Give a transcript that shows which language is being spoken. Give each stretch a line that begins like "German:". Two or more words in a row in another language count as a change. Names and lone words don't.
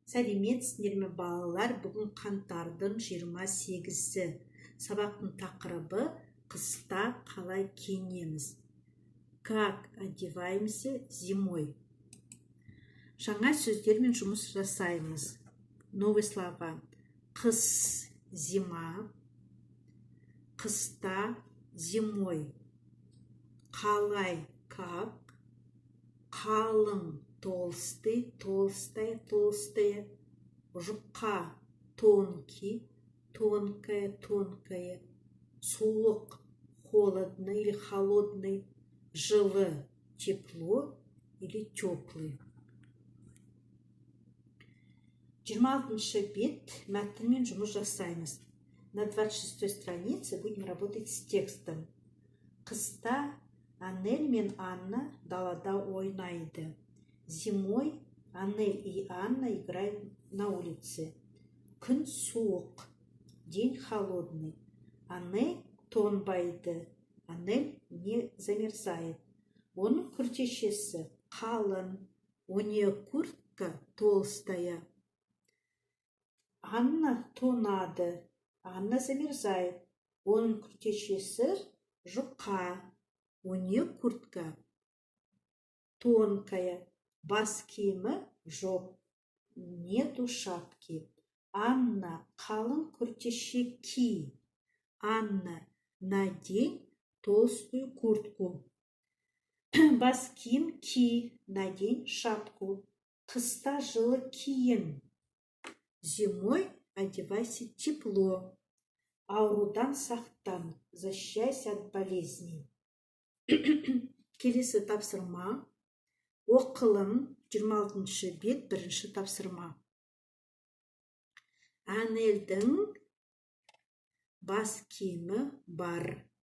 Kazakh: Сәлеметсіздер ме балалар? Бүгін қаңтардың 28-і. Сабақтың тақырыбы қыста қалай киінеміз.
Russian: Как одеваемся зимой?
Kazakh: Жаңа сөздермен жұмыс жасаймыз.
Russian: Новые слова.
Kazakh: Қыс, зима. Қыста, зимой. Қалай, как. Қалың,
Russian: толстый, толстая, толстая. Жұқа, тонкий, тонкая, тонкая. Суық, холодный или холодный. Жылы, тепло или теплый.
Kazakh: 26-шы бет мәтінмен жұмыс жасаймыз.
Russian: На 26-й странице будем работать с текстом.
Kazakh: Қыста Анель мен Анна далада ойнайды.
Russian: Зимой Анель и Анна играют на улице.
Kazakh: Күн суық,
Russian: день холодный.
Kazakh: Анель тоңбайды. Анель
Russian: не замерзает.
Kazakh: Оның күртешесі қалың,
Russian: у нее куртка толстая.
Kazakh: Анна тоңады.
Russian: Анна замерзает.
Kazakh: Оның күртешесі жұқа.
Russian: У нее куртка тонкая.
Kazakh: Бас киімі жоқ.
Russian: Нету шапки.
Kazakh: Анна, қалың күртеше ки.
Russian: Анна, надень толстую куртку.
Kazakh: Бас киім ки.
Russian: Надень шапку.
Kazakh: Қыста жылы киім.
Russian: Зимой одевайся тепло.
Kazakh: Аурудан сақтан.
Russian: Защищайся от болезней.
Kazakh: Келесі тапсырма. Оқылым 26-шы бет 1-ші тапсырма. Анельдің бас киімі бар.